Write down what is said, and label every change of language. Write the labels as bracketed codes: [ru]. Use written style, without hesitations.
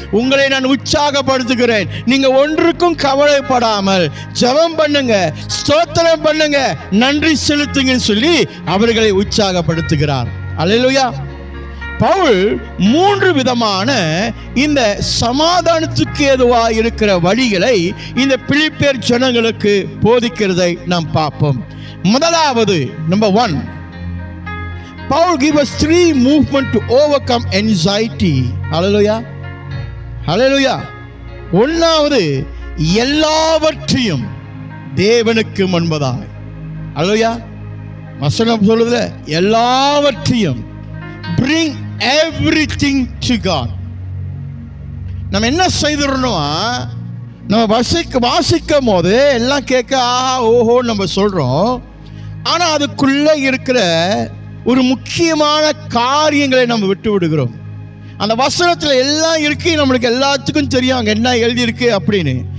[ta] உங்களை நான் உற்சாகப்படுத்துகிறேன். நீங்க ஒன்றுக்கும் கவலைப்படாமல் ஜெபம் பண்ணுங்க, ஸ்தோத்திரம் பண்ணுங்க, நன்றி செலுத்துங்கன்னு சொல்லி அவர்களை உற்சாகப்படுத்துகிறார். அல்லேலூயா. பவுல் 3 விதமான இந்த சமாதானத்துக்கு ஏதுவாக இருக்கிற வழிகளை இந்த பிலிப்பியர் ஜனங்களுக்கு போதிக்கிறதை நாம் பார்ப்போம். [en] முதலாவது, number 1, Paul gives us 3 movements to overcome anxiety. Hallelujah. Hallelujah. [ta] ஒன்றாவது, எல்லாவற்றையும் தேவனுக்கு முன்பதாய். [en] Hallelujah. [ta] வசனம் சொல்லுதுல, எல்லாவற்றையும், [en] bring everything to God. [ta] நம்ம என்ன செய்துறோம்? நம்ம வாசிக்கும் போது எல்லாம் கேட்க ஆஹா ஓஹோ நம்ம சொல்றோம். ஆனா அதுக்குள்ள இருக்கிற ஒரு முக்கியமான காரியங்களை நம்ம விட்டு விடுகிறோம். அந்த வசனத்துல எல்லாம் இருக்கு, நம்மளுக்கு எல்லாத்துக்கும் தெரியும் அங்க என்ன எழுதி இருக்கு அப்படின்னு.